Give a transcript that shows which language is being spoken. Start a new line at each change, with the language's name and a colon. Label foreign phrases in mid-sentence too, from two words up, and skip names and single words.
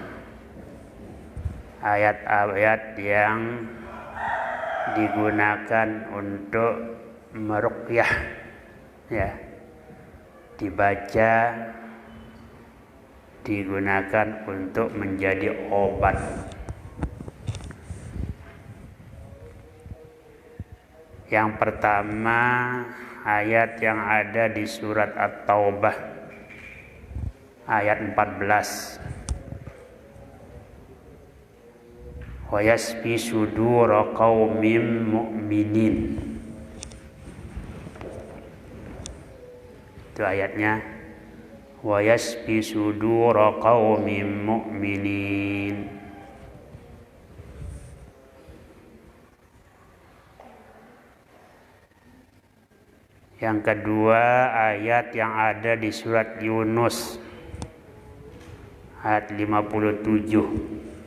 Indonesian: Ayat-ayat yang digunakan untuk meruqyah, ya, dibaca, digunakan untuk menjadi obat. Yang pertama, ayat yang ada di surat At-Taubah ayat 14.
Arabic: ويشف صدور قوم مؤمنين.
Indonesian: Itu ayatnya.
Arabic: ويشف صدور قوم مؤمنين.
Indonesian: Yang kedua, ayat yang ada di surat Yunus ayat 57.